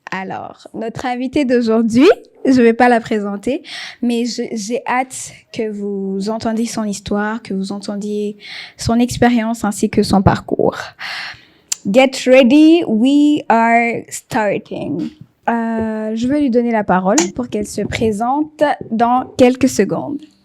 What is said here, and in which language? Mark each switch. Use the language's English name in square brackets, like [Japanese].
[French] Alors, notre invitée d'aujourd'hui, je vais pas la présenter, mais j'ai hâte que vous entendiez son histoire, que vous entendiez son expérience ainsi que son parcours. [English] Get ready, we are starting. [French] Je vais lui donner la parole pour qu'elle se présente dans quelques secondes.